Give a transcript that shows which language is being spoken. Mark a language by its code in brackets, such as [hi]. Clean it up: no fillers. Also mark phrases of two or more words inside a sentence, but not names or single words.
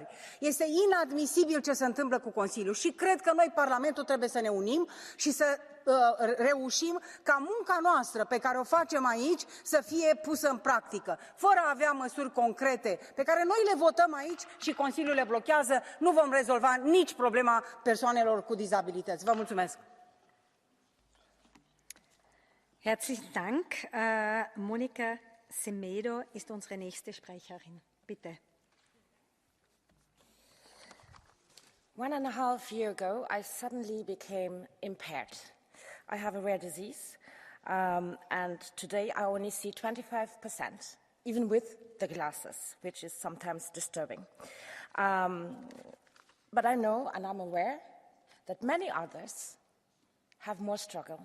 [ro] Este inadmisibil ce se întâmplă cu Consiliul și cred că noi, Parlamentul, trebuie să ne unim și să reușim ca munca noastră pe care o facem aici să fie pusă în practică. Fără a avea măsuri concrete pe care noi le votăm aici și Consiliul le blochează, nu vom rezolva nici problema persoanelor cu dizabilități. Vă mulțumesc! [de] Herzlichen Dank. Monica Semedo ist unsere nächste Sprecherin. Bitte. [en] 1.5 years ago, I suddenly became impaired. I have a rare disease, and today I only see 25%, even with the glasses, which is sometimes disturbing. But I know and I'm aware that many others have more struggle.